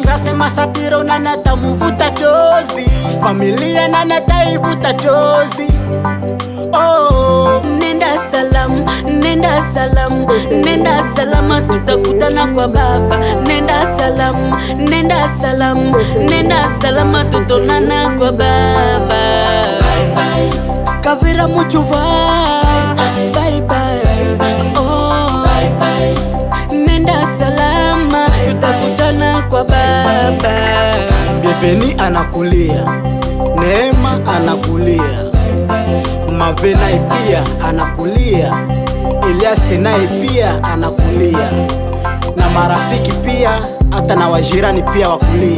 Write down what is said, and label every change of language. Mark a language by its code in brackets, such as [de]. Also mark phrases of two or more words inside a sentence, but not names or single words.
[sw] Nasema Satiro, nani atamuvuta chozi? Familia nani ataivuta chozi? Oh, nenda salamu, nenda salamu, nenda salama, tutakutana kwa baba. Nenda salamu, nenda salamu, nenda salama, tutonana kwa baba. [en] Bye bye Kavira Muchuva, bye bye, oh bye bye. [sw] Nenda salama, tutakutana kwa baba. Bienveni anakulia, Neema anakulia, Mavena pia anakulia, Elias naye pia anakulia, na marafiki pia, hata na wajirani pia wakulia.